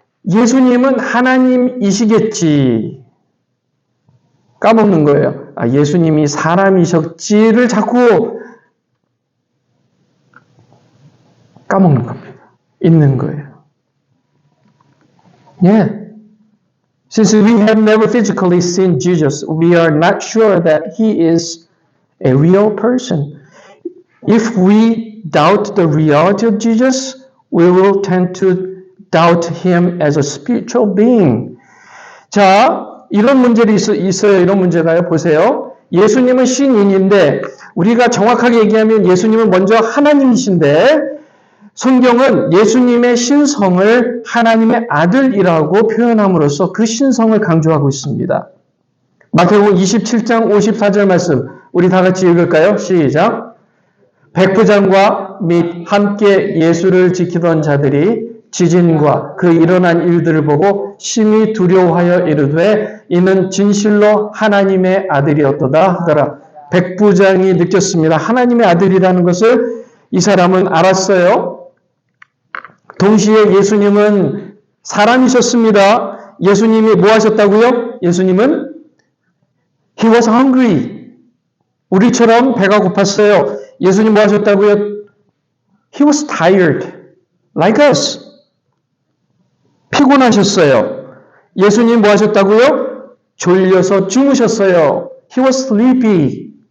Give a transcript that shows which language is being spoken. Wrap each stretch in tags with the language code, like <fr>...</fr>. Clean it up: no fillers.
<ko>예수님은 하나님이시겠지. 까먹는 거예요. 예수님이 사람이셨지를 자꾸 까먹는 겁니다. 있는 거예요.</ko> <en>Yeah. Since we have never physically seen Jesus, we are not sure that he is a real person. If we doubt the reality of Jesus, we will tend to doubt him as a spiritual being.</en> <ko>자, 이런 문제도 있어요. 이런 문제가요. 보세요. 예수님은 신인인데 우리가 정확하게 얘기하면 예수님은 먼저 하나님이신데 성경은 예수님의 신성을 하나님의 아들이라고 표현함으로써 그 신성을 강조하고 있습니다. 마태복음 27장 54절 말씀 우리 다 같이 읽을까요? 시작. 백부장과 및 함께 예수를 지키던 자들이 지진과 그 일어난 일들을 보고 심히 두려워하여 이르되 이는 진실로 하나님의 아들이었도다 하더라. 백부장이 느꼈습니다. 하나님의 아들이라는 것을 이 사람은 알았어요. 동시에 예수님은 사람이셨습니다. 예수님이 뭐 하셨다고요?</ko> <en>예수님은 He was hungry.</en> <ko>우리처럼 배가 고팠어요. 예수님 뭐 하셨다고요?</ko> <en>He was tired. Like us.</en> <ko>피곤하셨어요. 예수님 뭐 하셨다고요? 졸려서 주무셨어요.</ko> <en>He was sleepy.</en>